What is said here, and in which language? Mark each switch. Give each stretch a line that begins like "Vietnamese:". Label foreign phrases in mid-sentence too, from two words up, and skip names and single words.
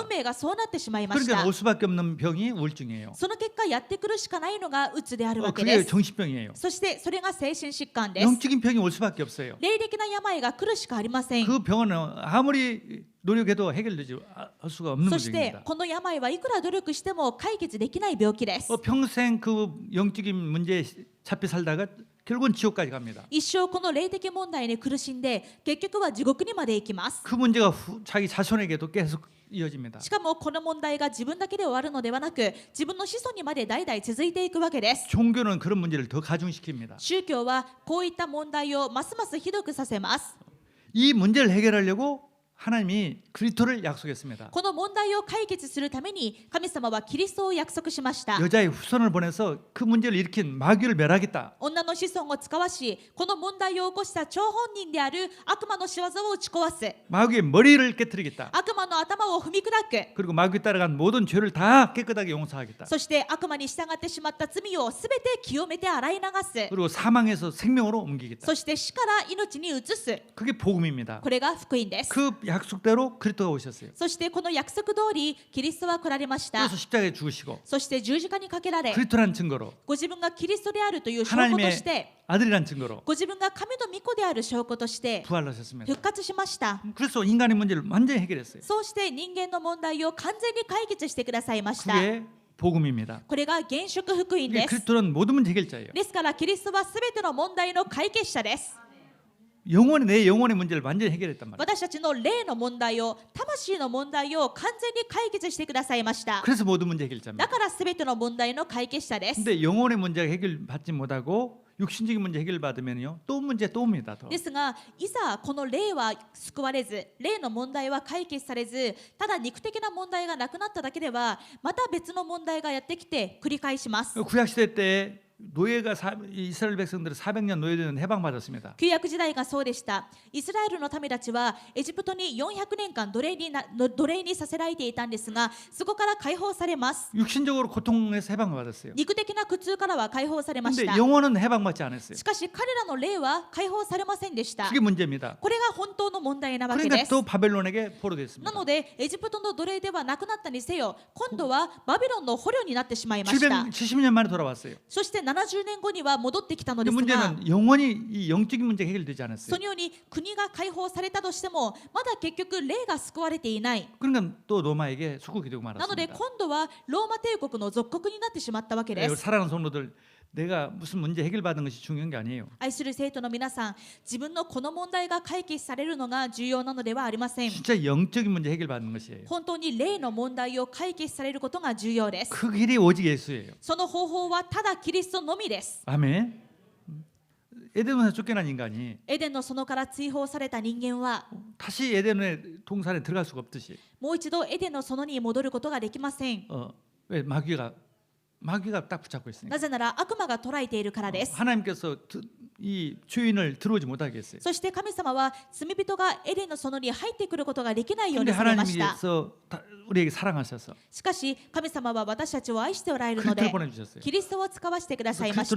Japanese: 運命がそうなってしまいまし
Korean: 그러니까
Japanese: た。
Korean: 올 수밖에 없는 병이 우울증이에요.
Japanese: その結果やってくるしかないのがうつであるわけ
Korean: 그게
Japanese: です。
Korean: 정신병이에요.
Japanese: そしてそれが精神疾患です。
Korean: 영적인 병이 올 수밖에 없어요.
Japanese: 霊的な病が来るしかありません。
Korean: 그 병은 아무리 노력해도 해결되지 할 수가 없는
Japanese: そして
Korean: 문제입니다.
Japanese: この病はいくら努力しても解決できない病気です。
Korean: 평생 그 영적인 문제에 잡혀 살다가 결국은 지옥까지 갑니다.
Japanese: 一生この霊的問題に苦しんで結局は地獄にまで行きます。
Korean: 그 문제가 자기 자손에게도 계속 이어집니다.
Japanese: しかもこの問題が自分だけで終わるのではなく自分の子孫にまで代々続いていくわけです。
Korean: 종교는 그런 문제를 더 가중시킵니다.
Japanese: 宗教はこういった問題をますますひどくさせます。
Korean: 이 문제를 해결하려고 하나님이 그리스도를 약속했습니다.
Japanese: この問題を解決するために神様はキリストを約束しました。
Korean: 여자의 후손을 보내서 그 문제를 일으킨 마귀를 멸하겠다.
Japanese: 女の子孫を使わしこの問題を起こした張本人である悪魔の仕業を打ち壊す。
Korean: 마귀의 머리를 깨뜨리겠다.
Japanese: 悪魔の頭を踏み砕く。
Korean: 그리고 마귀에 따라간 모든 죄를 다 깨끗하게 용서하겠다.
Japanese: そして悪魔に従ってしまった罪をすべて清めて洗い流す。
Korean: 그리고 사망에서 생명으로 옮기겠다.
Japanese: そして死から命に移す。
Korean: 그게 복음입니다.
Japanese: これが福音です。
Korean: 그 약속대로 그리스도가 오셨어요.
Japanese: そしてこの約束通りキリストは来られました。
Korean: 그래서 십자가에 죽으시고
Japanese: そして十字架にかけられ
Korean: 그리스도라는 증거로
Japanese: ご自分がキリストであるという証拠として
Korean: 아들이라는 증거로
Japanese: ご自分が神の御子である証拠として
Korean: 부활하셨습니다.
Japanese: 復活しました。
Korean: 그래서 인간의 문제를 완전히 해결했어요.
Japanese: そうして人間の問題を完全に解決してくださいました。
Korean: 그게 복음입니다.
Japanese: これが現職福音です。
Korean: 그리스도는 모든 문제 해결자예요.
Japanese: ですからキリストはすべての問題の解決者です。
Korean: 내 영혼의 문제를 완전히 해결했단 말이에요.
Japanese: 私たちの霊の問題を魂の問題を完全に解決してくださいました。
Korean: 그래서 모든 문제 해결자입니다.
Japanese: だからすべての問題の解決者です。
Korean: 근데 영혼의 문제가 해결받지 못하고 육신적인 문제 해결받으면요 또 문제 또 옵니다. 더.
Japanese: ですがいざこの霊は救われず霊の問題は解決されずただ肉的な問題がなくなっただけではまた別の問題がやってきて繰り返します。
Korean: 구약시대 때 노예가 이스라엘 백성들은 400년 노예되는 해방받았습니다.
Japanese: 旧約時代がそうでした。イスラエルの民たちはエジプトに400年間奴隷にさせられていたんですがそこから解放されます。
Korean: 육신적으로 고통에서 해방받았어요.
Japanese: 肉的な苦痛からは解放されまし
Korean: 근데
Japanese: た。
Korean: 영혼은 해방받지 않았어요.
Japanese: しかし彼らの霊は解放されませんでした。
Korean: 그게 문제입니다.
Japanese: これが本当の問題なわけ
Korean: 그러니까
Japanese: です。
Korean: 또 바벨론에게 포로됐습니다.
Japanese: なのでエジプトの奴隷ではなくなったにせよ今度はバビロンの捕虜になってしまいました。
Korean: 770년 만에 돌아왔어요.
Japanese: そして70年後には戻ってきたので
Korean: 근데
Japanese: すが
Korean: 문제는 영원히 이 영적인 문제가 해결되지
Japanese: そ
Korean: 않았어요.
Japanese: のように国が解放されたとしてもまだ結局霊が救われていない。
Korean: 그러니까 또 로마에게 属国되고
Japanese: なので
Korean: 말았습니다.
Japanese: 今度はローマ帝国の属国になってしまったわけです。
Korean: 사랑하는 성도들, 내가 무슨 문제 해결받는 것이 중요한 게 아니에요.
Japanese: 愛する生徒の皆さん、自分のこの問題が解決されるのが重要なのではありません。
Korean: 진짜 영적인 문제 해결받는 것이에요.
Japanese: 本当に霊の問題を解決されることが重要です。
Korean: 그 길이 오직 예수예요.
Japanese: その方法はただキリストのみです。
Korean: 아멘. 에덴에서 쫓겨난 인간이
Japanese: エデンの園から追放された人間は
Korean: 다시 에덴의 동산에 들어갈 수가 없듯이
Japanese: もう一度エデンの園に戻ることができません。
Korean: 왜 마귀가 딱 붙잡고 있으니까.
Japanese: なぜなら悪魔が捕らえているからです。
Korean: 하나님께서 이 죄인을 들어오지 못하게 했어요.
Japanese: そして神様は罪人がエデンの園に入ってくることができないよう
Korean: 근데
Japanese: にされました。
Korean: 하나님께서 우리에게 사랑하셔서
Japanese: しかし神様は私たちを愛しておられるので
Korean: 그리스도를 보내주셨어요.
Japanese: キリストを使わせてくださいました。